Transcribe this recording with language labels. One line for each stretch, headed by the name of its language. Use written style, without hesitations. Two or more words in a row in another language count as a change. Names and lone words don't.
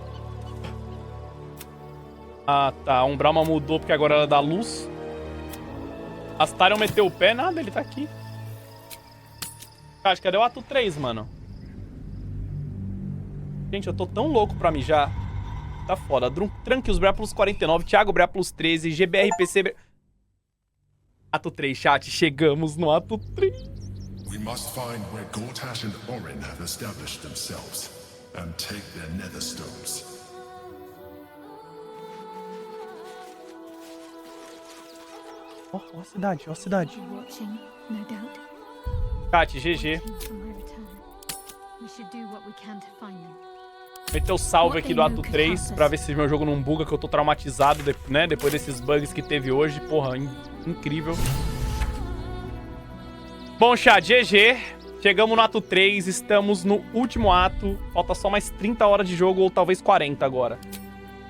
Portuguese: Ah, tá. A Umbralma mudou porque agora ela dá luz. Astarion meteu o pé. Nada, ele tá aqui. Cara, cadê o ato 3, mano? Gente, eu tô tão louco pra mijar. Tá foda. Tranquilos, Brea plus 49. Thiago, Brea plus 13. GBRPC... Ato 3, chat. Chegamos no ato 3.
English: We must find where Gortash and Orin have established themselves and take their netherstones.
Portuguese: Ó a cidade, ó a cidade.
English: Watching, no doubt.
Portuguese: Chat, GG.
English: We should do what we can to find them.
Portuguese: Meteu o salve aqui do ato 3 pra ver se meu jogo não buga, que eu tô traumatizado, né? Depois desses bugs que teve hoje. Porra, incrível. Bom, chat, GG. Chegamos no ato 3, estamos no último ato. Falta só mais 30 horas de jogo, ou talvez 40 agora.